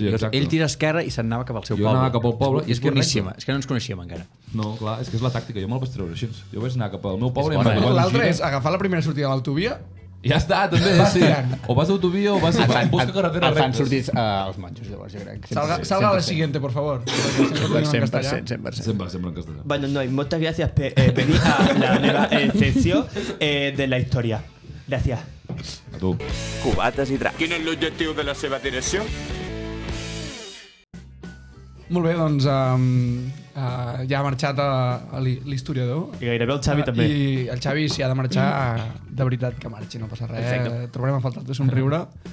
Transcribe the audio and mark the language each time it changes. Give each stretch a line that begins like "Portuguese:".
Catalan: Ell tira a esquerra i se'n anava cap al seu poble. Jo anava cap al poble i és boníssima. És que no ens coneixíem encara. No, clar, és que és la tàctica. Jo me'l vaig treure així. Jo vaig anar cap al meu poble i l'altre és agafar la primera sortida de l'autovia. Ja està, també, sí. O vas d'autovia o vas a buscar carretera rectes. Fan sortits els monjos, llavors, jo crec.
Spanish: Salga la siguiente, por favor.
Catalan: 100%. Sempre en castellà.
Spanish: Bueno, no, muchas gracias por venir a la nueva sección de la historia. Gracias.
Catalan: A tu. Cubates i dracs. Quin és l'objectiu de la seva direcció? Molt bé, doncs ja ha marxat l'historiador. I gairebé el Xavi també. I el Xavi, si ha de marxar, de veritat que marxi, no passa res. Exacte. Trobarem a faltar de somriure.